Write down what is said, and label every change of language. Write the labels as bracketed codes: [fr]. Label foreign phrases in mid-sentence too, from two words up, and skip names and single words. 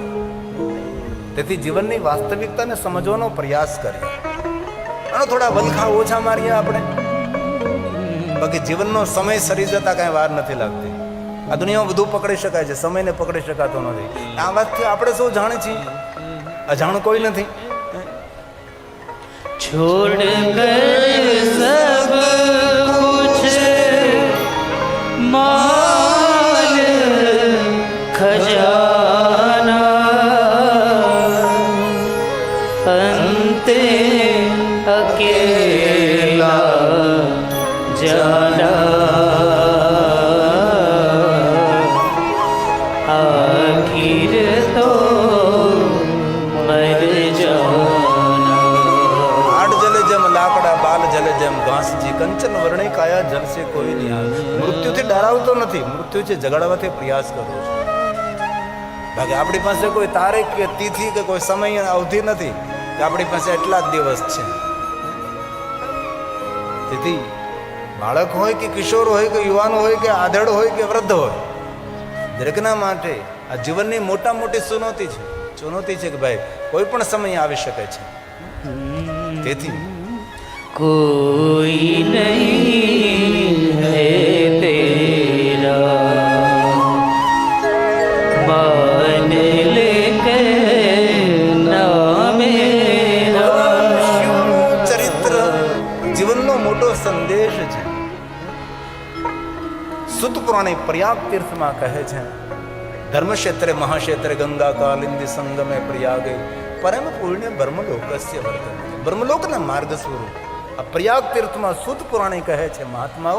[gu] તેથી જીવનની વાસ્તવિકતાને સમજવાનો પ્રયાસ કરીએ અને થોડા વલખા ઓછા મારીએ આપણે. બાકી જીવનનો સમય સરી જતા કાંઈ વાર નથી લાગતી. આ દુનિયામાં બધું પકડી શકાય છે, સમયને પકડી શકાતો નથી. આ વાતથી આપણે શું જાણે છીએ? અજાણ કોઈ નથી. [hi] छोड़ कर सब कुछ माल खजाना अंते अकेला जाना आखिर तो मर जाना. [gu] લાકડા બાલ જલે જેમ ઘાસજી કંચન વર્ણિ કાયા જલસે કોઈ નિહાલ. મૃત્યુથી ડરાવતો નથી, મૃત્યુથી જગાડવાથી પ્રયાસ કરવો છે. બાકી આપણી પાસે કોઈ તારીખ કે તિથિ કે કોઈ સમય અવધિ નથી કે આપણી પાસે એટલા જ દિવસ છે. તેથી બાળક હોય કે કિશોર હોય કે યુવાન હોય કે આધેડ હોય કે વૃદ્ધ હોય, દરેકના માટે આ જીવનની મોટા મોટી ચુનૌતી છે કે ભાઈ કોઈ પણ સમય આવી શકે છે. તેથી [hi] कोई नहीं है तेरा मान ले कहना मेरा. [gu] ચરિત્ર જીવનનો મોટો સંદેશ છે. સુત પુરાણે પ્રયાગ તીર્થમાં કહે છે, [sa] धर्मक्षेत्रे महाक्षेत्रे गंगा कालिंदी संगमे प्रयागे परम पुण्य ब्रह्मलोकस्य वर्तन. [gu] બ્રહ્મલોકના માર્ગ સ્વરૂપ આ પ્રયાગ તીર્થમાં સુત પુરાણે કહે છે મહાત્માઓ.